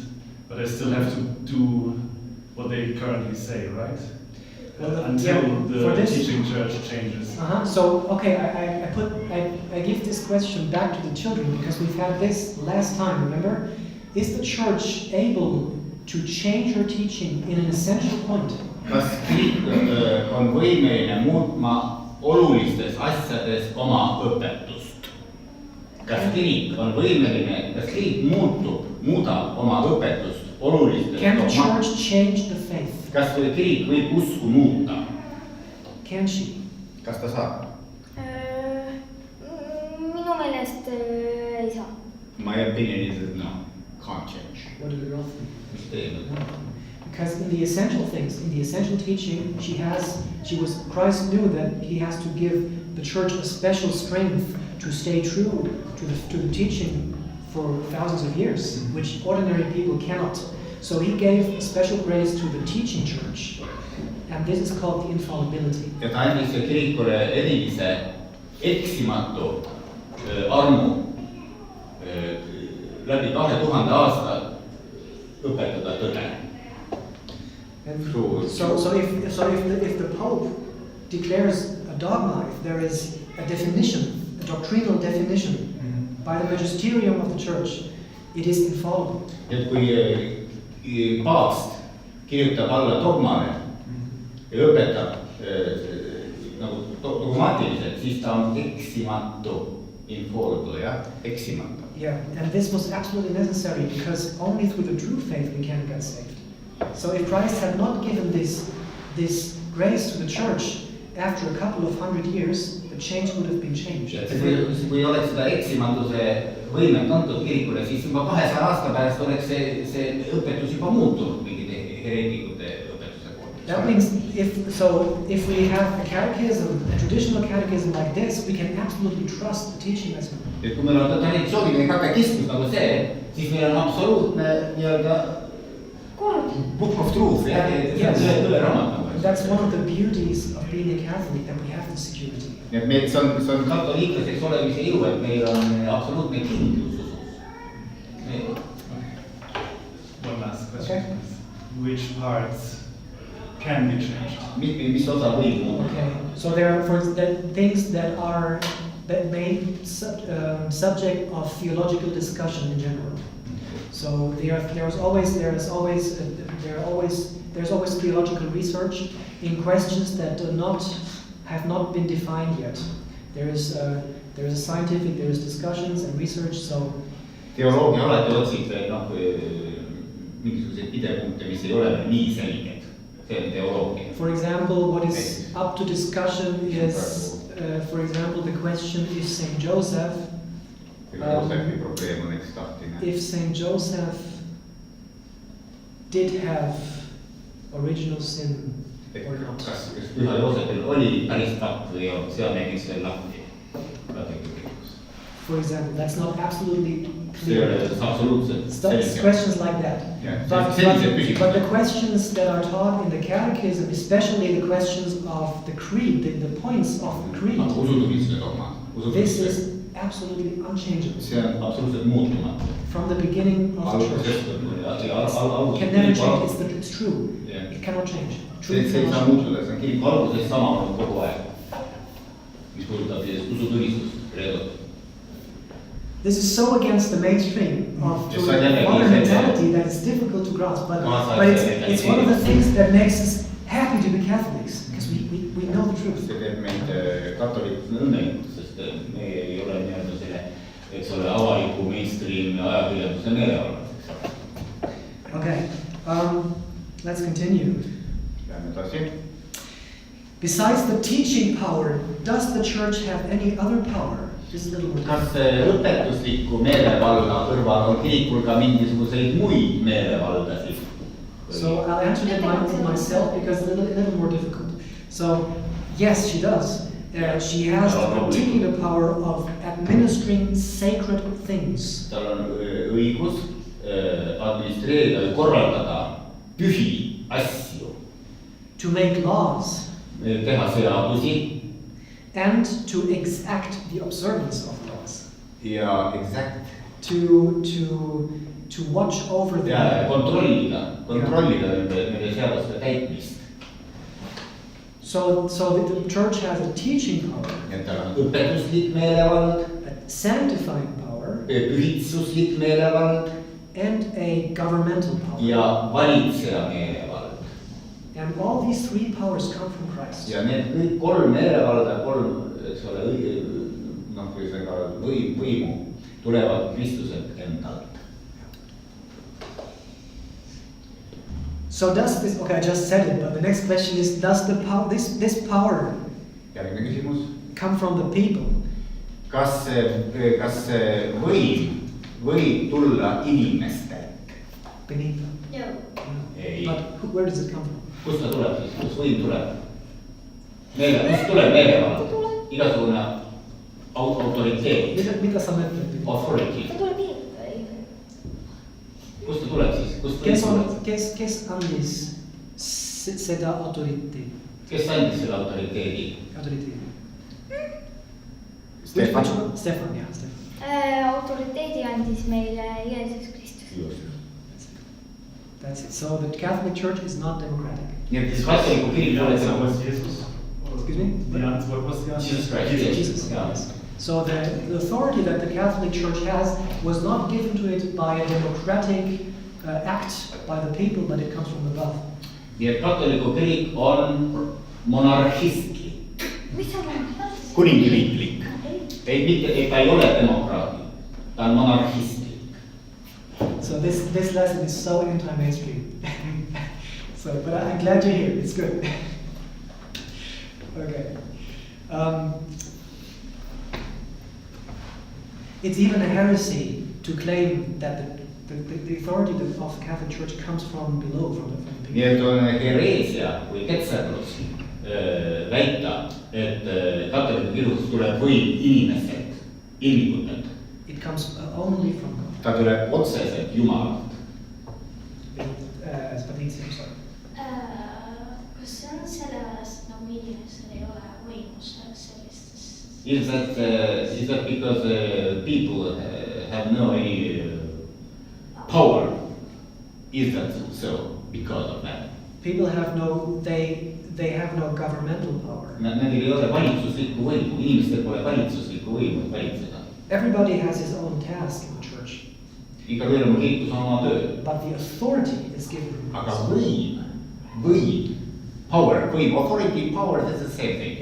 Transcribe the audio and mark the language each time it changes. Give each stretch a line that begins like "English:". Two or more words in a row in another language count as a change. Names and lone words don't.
English: But I still have to do what they currently say, right? Well, Until yeah, the teaching church changes. So, okay, I give this question back to the children because we've had this last time, remember? Is the church able to change her teaching in an essential point?
Estonian: Kas kirik on võimeline muutma olulistes asjades oma õpetust? Kas kirik on võimeline, kas kirik muudab oma õpetust olulistes?
English: Can the church change the faith?
Estonian: Kas kirik võib usku muuta?
English: Can she?
Estonian: Kas ta saab? Minu meelest ei saa.
English: My opinion is that no, can't change. What do you all think?
Estonian: Mis teeme?
English: Because in the essential things, in the essential teaching, Christ knew that he has to give the church a special strength to stay true to the teaching for thousands of years, which ordinary people cannot. So he gave a special grace to the teaching church, and this is called the infallibility.
Estonian: Ja ta andis kirikule erilise eksimatu armu läbi 2000 aasta õpetada tõde.
English: So if the Pope declares a dogma, if there is a definition, a doctrinal definition by the magisterium of the church, it is infallible.
Estonian: Et kui paavst kirjutab alla dogmale ja õpetab nagu dogmaatiliselt, siis ta on eksimatu, infallible, jah, eksimatu.
English: Yeah, and this was absolutely necessary because only through the true faith we can get saved. So if Christ had not given this grace to the church, after a couple of 100 years, the change would have been changed.
Estonian: Kui oleks seda eksimatuse võimet antud kirikule, siis juba 200 aasta pärast oleks see õpetus juba muutunud mingite hereetikute õpetuse poolt.
English: That means if we have a catechism, a traditional catechism like this, we can absolutely trust the teaching as well.
Estonian: Et kui meil on traditsiooniline katekismus nagu see, siis meil on absoluutne nii-öelda
English: book of truth,
Estonian: tõe raamat.
English: That's one of the beauties of being a Catholic, that we have the security.
Estonian: Nii et meil see on katoliiklaseks olemise ilu, et meil on absoluutne kindlus usus.
English: One last question. Okay. Which parts can be changed?
Estonian: Mis osa võib muuta?
English: Okay, so there are things that may subject of theological discussion in general. So there's always theological research in questions that have not been defined yet. There is a scientific, there is discussions and research. So
Estonian: teoloogia alati otsib mingisuguseid pidepunkte, mis ei ole nii selged. See on teoloogia.
English: For example, what is up to discussion is, for example, the question if Saint Joseph. If Saint Joseph did have original sin or not.
Estonian: Kas Püha Joosepil oli päris tapp või ei olnud, see on näiteks veel lahti.
English: For example, that's not absolutely clear. Questions like that. Yeah. But the questions that are taught in the catechism, especially the questions of the creed, the points of the creed, this is absolutely unchangeable.
Estonian: See on absoluutselt muutumatu.
English: From the beginning of the church. It can never change, it's true. Yeah. It cannot change.
Estonian: See ei saa muutuda, see on kiriku algusest sama olnud kogu aeg. Mis puudutab usutunnistust, reedot.
English: This is so against the mainstream of modern mentality that it's difficult to grasp, but it's one of the things that makes us happy to be Catholics, because we know the truth.
Estonian: See teeb meid katolikud õnnelikuks, sest me ei ole nii-öelda selle, eks ole, avaliku mainstream ajakirjanduse meelevallas, eks ole.
English: Okay, let's continue.
Estonian: Lähme edasi.
English: Besides the teaching power, does the church have any other power?
Estonian: Kas õpetusliku meelevalla kõrval on kirikul ka mingisuguseid muid meelevaldasid?
English: So I'll answer that myself because it's a little more difficult. So yes, she does. She has the particular power of administering sacred things.
Estonian: Tal on õigus administreerida või korraldada pühi asju.
English: To make laws.
Estonian: Teha seadusi.
English: And to exact the observance of laws.
Estonian: Ja exact.
English: To watch over them.
Estonian: Ja kontrollida nende seaduste täitmist.
English: So the church has a teaching power.
Estonian: Ja tal on õpetuslik meelevald.
English: A sanctifying power.
Estonian: Pühitsuslik meelevald.
English: And a governmental power.
Estonian: Ja valitseja meelevald.
English: And all these three powers come from Christ.
Estonian: Ja need kõik kolm meelevalda, eks ole, võimu tulevad Kristuselt endalt.
English: So does this, okay, I just said it, but the next question is, does the power, this power come from the people?
Estonian: Kas see võib tulla inimestelt?
English: Beneath them? No.
Estonian: Ei.
English: But where does it come from?
Estonian: Kust ta tuleb siis? Kust võim tuleb? Kust tuleb meelevald? Igasugune autoriteet. Mida sa mõtled?
English: Authority.
Estonian: Ta tuleb inimene. Kust ta tuleb siis? Kes andis seda autoriteeti? Kes andis seda autoriteedi? Stefan, jah, Stefan. Autoriteedi andis meile Jeesus Kristus.
English: That's it. So the Catholic Church is not democratic. Yes.
Estonian: Katoliku kirik oli see.
English: Excuse me? What was the answer? Jesus Christ. Jesus. Yes. So the authority that the Catholic Church has was not given to it by a democratic act by the people, but it comes from above.
Estonian: Nii et katoliku kirik on monarhistlik. Mis on monarhistlik? Kuningriiklik. Ta ei ole demokraatlik. Ta on monarhistlik.
English: So this lesson is so anti-mainstream. But I'm glad you're here. It's good. Okay. It's even a heresy to claim that the authority of the Catholic Church comes from below, from the people.
Estonian: nii et on hereesia või ketserlus väita, et katoliku kirikust tuleb võim inimestelt, ilmikutelt.
English: It comes only from God.
Estonian: Ta tuleb otseselt Jumalalt. Kas see on sellepärast, nagu inimestel ei ole võimu sellistes?
English: Is that because people have no any power? Is that so because of that? People have they have no governmental power.
Estonian: Nendel ei ole valitsuslikku võimu, inimestel pole valitsuslikku võimu, et valitseda.
English: Everybody has his own task in the church.
Estonian: Igaühel on kirikus oma töö.
English: But the authority is given.
Estonian: Aga võim,
English: power, authority, power, that's the same thing.